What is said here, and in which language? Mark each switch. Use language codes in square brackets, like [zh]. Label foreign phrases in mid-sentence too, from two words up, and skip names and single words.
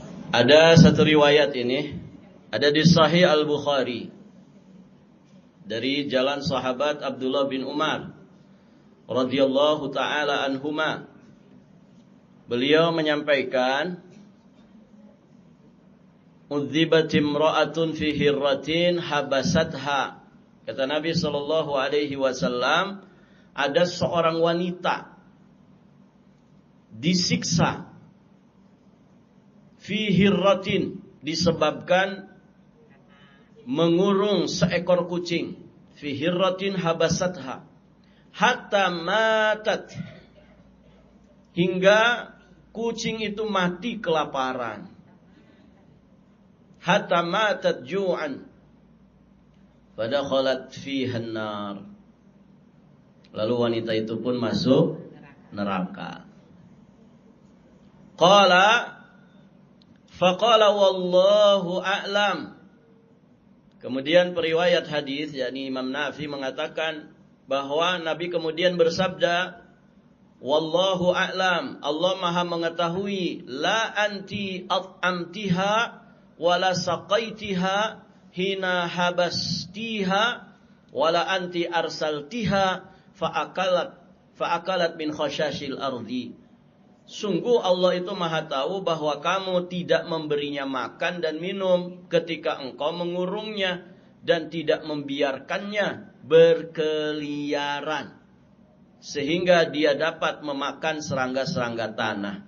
[id] Ada satu riwayat ini, ada di Sahih Al-Bukhari dari jalan sahabat Abdullah bin Umar [ar] رضي الله تعالى عنهما. [id] Beliau menyampaikan, [ar] "عذبت امرأة في هرة حبستها." [id] Kata Nabi [ar] صلى الله عليه وسلم, [id] ada seorang wanita disiksa [ar] في هرة, [id] disebabkan mengurung seekor kucing. [ar] في هرة حبستها حتى ماتت, [id] hingga kucing itu mati kelaparan. [ar] حتى ماتت جوعا فدخلت فيها النار. [id] Lalu wanita itu pun masuk neraka. [ar] فقال والله أعلم. [id] Kemudian periwayat hadis, yakni Imam Nafi mengatakan bahwa Nabi kemudian bersabda, [ar] والله أعلم, [id] Allah Maha mengetahui, [ar] لا أنت أطعمتها ولا سقيتها حين حبستها ولا أنت أرسلتها فأكلت من خشاش الأرض. [id] Sungguh Allah itu Maha tahu bahwa kamu tidak memberinya makan dan minum ketika engkau mengurungnya dan tidak membiarkannya berkeliaran sehingga dia dapat memakan serangga-serangga tanah.